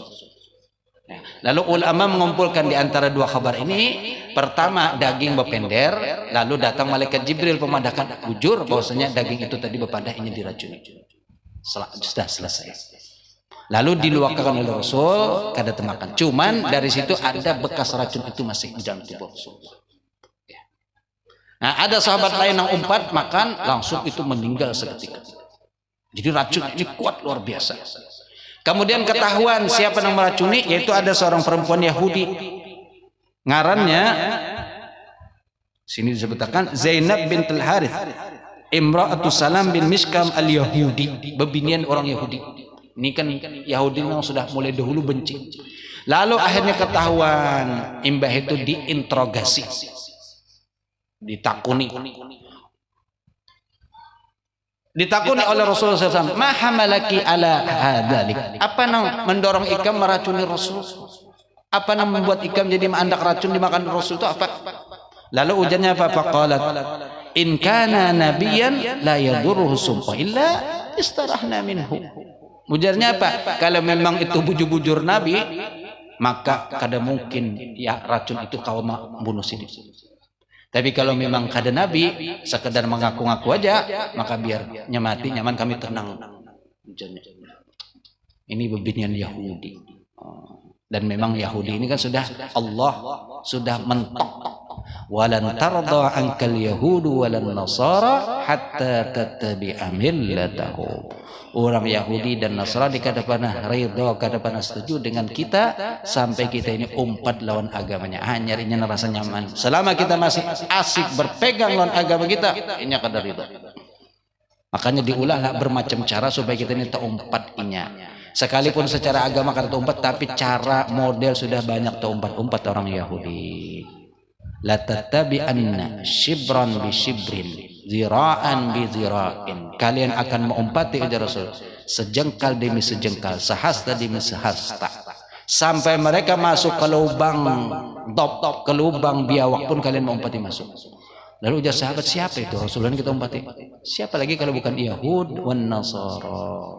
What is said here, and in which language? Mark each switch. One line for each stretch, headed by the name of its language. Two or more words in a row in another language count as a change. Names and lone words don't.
Banjar: Lalu ulama mengumpulkan di antara dua kabar ini. Pertama, daging berpender, lalu datang malaikat Jibril pemadahkan, jujur bahwasanya daging itu tadi berpadah ini diracuni. Sudah selesai. Lalu diluakakan oleh Rasul, kada temakan. Cuman dari situ ada bekas racun itu masih di dalam tubuh Rasul. Nah, ada sahabat lain yang umpat makan langsung itu meninggal seketika. Jadi racun ini kuat luar biasa. Kemudian ketahuan siapa yang meracuni, yaitu ada seorang perempuan Yahudi. Ngarannya sini disebutkan Zainab bintul Harith, Imra'atu Salam bin Mishkam al-Yahudi, bebinian orang Yahudi. Ini kan Yahudi yang sudah mulai dahulu benci. Lalu akhirnya ketahuan, imbah itu diinterogasi, ditakuni oleh Rasulullah SAW.
Arabic: ما حملك على ذلك,
Banjar: apa yang mendorong ikam meracuni Rasul? Apa yang membuat ikam jadi mendak racun dimakan Rasul itu apa? Lalu ujarnya apa?
Arabic: فقالت إن كان نبيا لا يضره سم إلا استرحنا منه.
Banjar: Ujarnya apa? Kalau memang itu bujur-bujur Nabi, maka kada mungkin ya racun itu kau membunuh sini. Tapi kalau memang kada Nabi, sekedar mengaku-ngaku aja, maka biar nyamati nyaman kami tenang. Ujarnya. Ini bebinian Yahudi. Dan memang Yahudi ini kan sudah Allah sudah mentok.
Arabic: ولن ترضى عنك اليهود ولا النصارى حتى تتبع ملتهم.
Banjar: Orang Yahudi dan Nasrani kada pernah ridha, kada pernah setuju dengan kita sampai kita ini umpat lawan agamanya. Nyarinya rasa nyaman. Selama kita masih asik berpegang lawan agama kita, ini kada ridha. Makanya diulahlah bermacam cara supaya kita ini terumpat inya. Sekalipun secara agama kada terumpat, tapi cara model sudah banyak terumpat orang Yahudi.
Arabic: لتتبعن شبرا بشبر ذراعا بذراع.
Banjar: Kalian akan mengumpati ujar Rasul, sejengkal demi sejengkal, sehasta demi sehasta, sampai mereka masuk ke lubang top, ke lubang biawak pun kalian mengumpati masuk. Lalu ujar sahabat, siapa itu? Rasulullah kita umpati. Siapa lagi kalau bukan
Arabic: اليهود والنصارى.